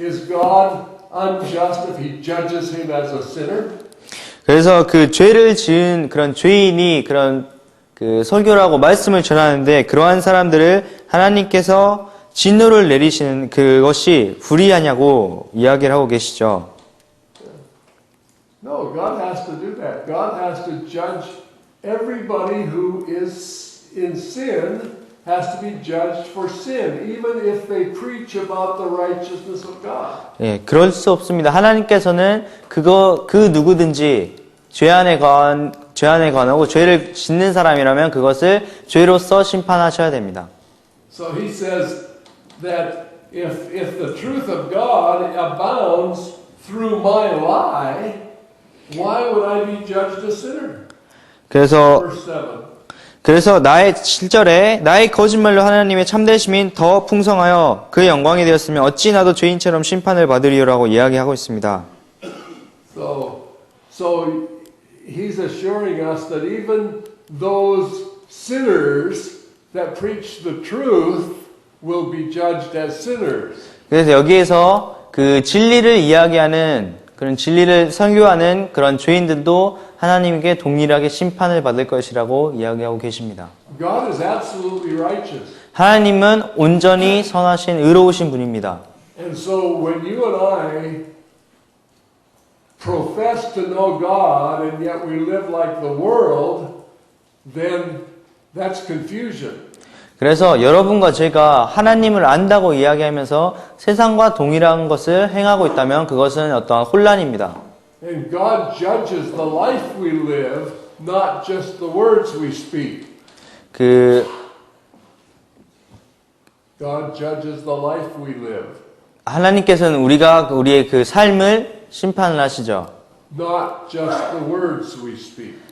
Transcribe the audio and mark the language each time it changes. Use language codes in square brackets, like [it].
[en] Is God unjust if he judges him as a sinner? [ko] 그래서 그 죄를 지은 그런 죄인이 그런 그 설교를 하고 말씀을 전하는데 그러한 사람들을 하나님께서 진노를 내리시는 그것이 불의하냐고 이야기를 하고 계시죠. [en] No, God has to do that. God has to judge everybody who is in sin has to be judged for sin, even if they preach about the righteousness of God. [ko] 예, 그럴 수 없습니다. 하나님께서는 그 누구든지 죄 안에 관하고 죄를 짓는 사람이라면 그것을 죄로서 심판하셔야 됩니다. [en] So he says that if the truth of God abounds through my lie, why would I be judged a sinner? [ko] 그래서 [en] Verse 7. [ko] 나의 7절에 나의 거짓말로 하나님의 참되심이 더 풍성하여 그의 영광이 되었으면 어찌 나도 죄인처럼 심판을 받으리요라고 이야기하고 있습니다. [en] So he's assuring us that even those sinners that preach the truth will be judged as sinners. [ko] 그래서 여기에서 그 진리를 이야기하는 그런 진리를 설교하는 그런 죄인들도 하나님께 동일하게 심판을 받을 것이라고 이야기하고 계십니다. [en] God is absolutely righteous. [ko] 하나님은 온전히 선하신 의로우신 분입니다. [en] And so when you and I profess to know God and yet we live like the world, then that's confusion. [ko] 그래서 여러분과 제가 하나님을 안다고 이야기하면서 세상과 동일한 것을 행하고 있다면 그것은 어떠한 혼란입니다. [en] And God judges the life we live, not just the words we speak. God judges the life we live. [ko] 하나님께서는 우리의 그 삶을 심판을 하시죠. [en] Not just the words we speak.